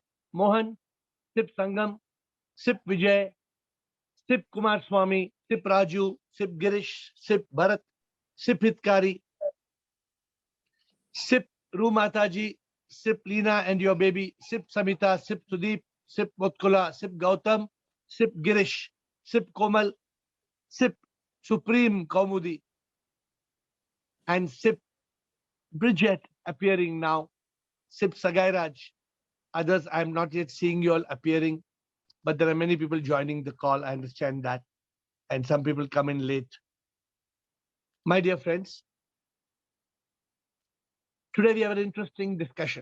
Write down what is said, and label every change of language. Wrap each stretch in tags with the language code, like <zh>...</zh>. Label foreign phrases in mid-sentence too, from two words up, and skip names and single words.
<en>Mohan, Sip Sangam, Sip Vijay, Sip Kumar Swami, Sip Raju, Sip Girish, Sip Bharat, Sip Hitkari, Sip Rumataji, Sip Leena and your baby, Sip Samita, Sip Sudeep, Sip Motkula, Sip Gautam, Sip Girish, Sip Komal, Sip Supreme Kaumudi, and Sip Bridget appearing now, Sip Sagairaj. Others, I'm not yet seeing you all appearing, but there are many people joining the call. I understand that. And some people come in late. My dear friends, today we have an interesting discussion.</en>